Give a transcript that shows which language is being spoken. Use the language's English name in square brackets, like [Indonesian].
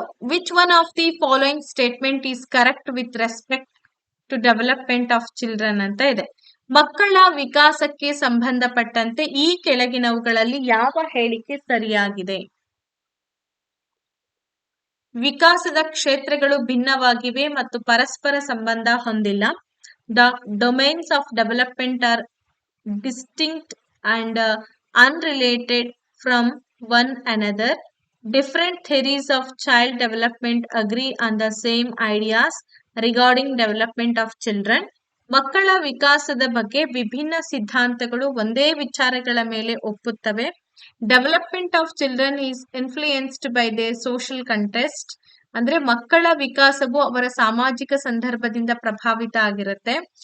[English] which one of the following statement is correct with respect to development of children [Kannada] ಅಂತ ಇದೆ. ಮಕ್ಕಳ ವಿಕಾಸಕ್ಕೆ ಸಂಬಂಧಪಟ್ಟಂತೆ ಈ ಕೆಳಗಿನವುಗಳಲ್ಲಿ ಯಾವ ಹೇಳಿಕೆ ಸರಿಯಾಗಿದೆ? ವಿಕಾಸದ ಕ್ಷೇತ್ರಗಳು ಭಿನ್ನವಾಗಿವೆ ಮತ್ತು ಪರಸ್ಪರ ಸಂಬಂಧ ಹೊಂದಿಲ್ಲ. [English] The domains of development are distinct and unrelated from one another. Different theories of child development agree on the same ideas regarding development of children. [Kannada] ಮಕ್ಕಳ ವಿಕಾಸದ ಬಗ್ಗೆ ವಿಭಿನ್ನ ಸಿದ್ಧಾಂತಗಳು ಒಂದೇ ವಿಚಾರಗಳ ಮೇಲೆ ಒಪ್ಪುತ್ತವೆ. [English] Development of children is influenced by their social context. [Kannada] ಅಂದ್ರೆ ಮಕ್ಕಳ ವಿಕಾಸವು ಅವರ ಸಾಮಾಜಿಕ ಸಂದರ್ಭದಿಂದ ಪ್ರಭಾವಿತ ಆಗಿರುತ್ತೆ.